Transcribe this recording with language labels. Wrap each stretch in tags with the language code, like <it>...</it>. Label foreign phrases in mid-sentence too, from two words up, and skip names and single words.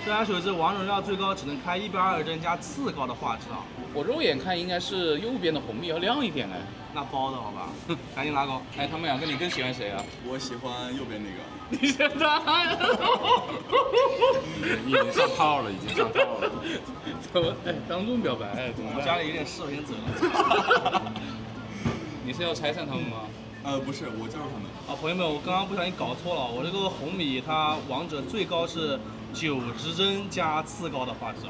<zh>這台手機王者榮耀最高只能開120幀加次高的畫質啊。我肉眼看應該是右邊的紅米要亮一點哎。那包的好吧，趕緊拉高。哎，他們2個你更喜歡誰啊？我喜歡右邊那個。你現在？你已經上套了，已經上套了。怎麼？哎，當眾表白，怎麼辦？我家裡有點事，我先走了。你是要拆散他們嗎？不是，我就是他們。啊，朋友們，我剛剛不小心搞錯了，我這個紅米它王者最高是90幀加次高的畫質啊。</zh>